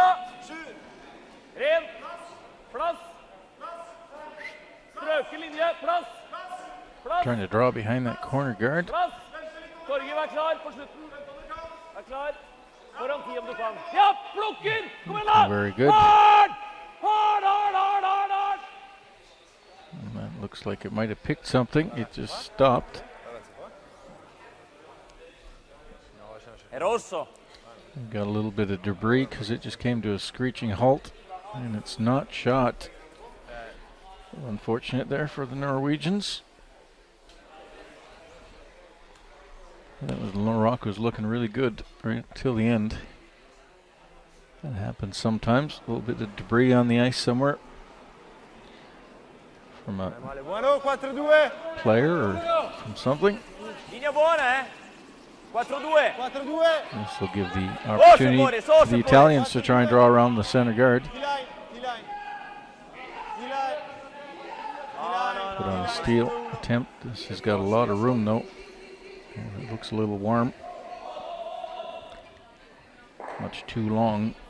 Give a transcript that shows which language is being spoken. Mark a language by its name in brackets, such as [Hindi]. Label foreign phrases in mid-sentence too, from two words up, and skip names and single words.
[Norwegian] Ren. Plass. Strøke linje. Plass. Plass. [English] Trying to draw behind that corner guard. [Norwegian] Plass. Torge, vær klar på slutten. Vær klar. Foran 10 om du kan. Ja, plukker! Kom igjen da! [English] Very good. Hard! Hard, hard, hard, hard, hard! And that looks like it might have picked something. It just stopped. Rosso. Got a little bit of debris because it just came to a screeching halt, and it's not shot. Unfortunate there for the Norwegians. That was Rock was looking really good right till the end. That happens sometimes. A little bit of debris on the ice somewhere from a player or from something. [Italian] Linea buona, eh? 4-2. [English] This will give the opportunity for the Italians to try and draw around the center guard. Put on a steal attempt. This has got a lot of room though. It looks a little warm. Much too long.